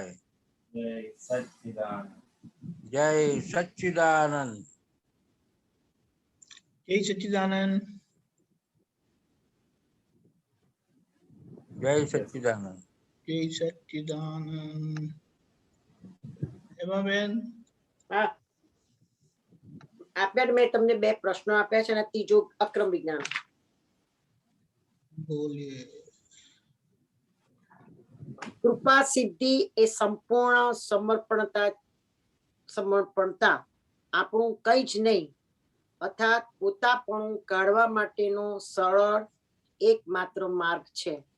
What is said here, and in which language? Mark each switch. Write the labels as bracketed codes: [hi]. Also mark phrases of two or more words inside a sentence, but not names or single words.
[hi] जय सच्चिदानंद। जय सच्चिदानंद। जय सच्चिदानंद। जय सच्चिदानंद। जय सच्चिदानंद। એમાં [gu] હા, આપ્યા મેં તમને બે પ્રશ્નો આપ્યા છે અને ત્રીજો અક્રમ વિજ્ઞાન. બોલીએ. કૃપા સિદ્ધિ એ સંપૂર્ણ સમર્પણતા આપણું કઈ જ નહીં, અર્થાત પોતાપણું કાઢવા માટેનો સરળ એકમાત્ર માર્ગ છે.